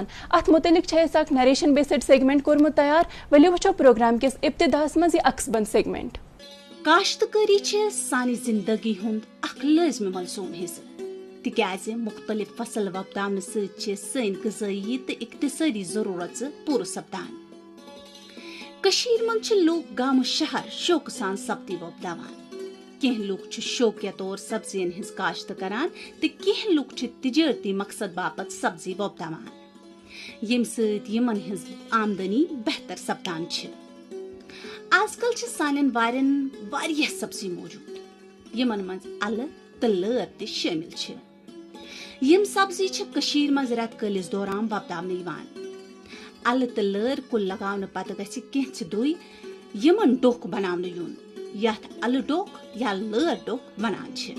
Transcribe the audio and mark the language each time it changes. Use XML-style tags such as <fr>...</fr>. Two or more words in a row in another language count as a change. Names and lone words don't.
<ks>अत मुतलिक अख</ks> <en>narration based segment</en> <ks>कोर्मुत तैयार वलियो वचो प्रोग्राम किस इब्तिदास मज यह अक्सबंद सेगमेंट। काश्तकारी सानी जिंदगी हुंद अख लाज़मी मलसूम हिस्सा तिकाज मुख्तलिफ फसल वपदावन सन गज़ाई तो इक्तिसादी जरूरत पूर सपदान। कशीर मन लोग गाम शहर शौक सान सब्जी वपदावान कह लोग शौकिया तौर सब्जियन हिज काश्त करान तो कह लोग तिजारती मकसद बापत सब्जी वपदावान यम समन हिज आमदनी बेहतर सपदान। आजकल सानन वारन वारिया सब्जी मौजूद यमन मज अल तो लर ते शामिल यम सब्जी कशीर मज रेत कलिस दौरान वपदावन अल तो लर कुल लगावन पत गछ केंच दुई यमन डोक बनावन यून यथ अल डोक या लर डोक वनान</ks>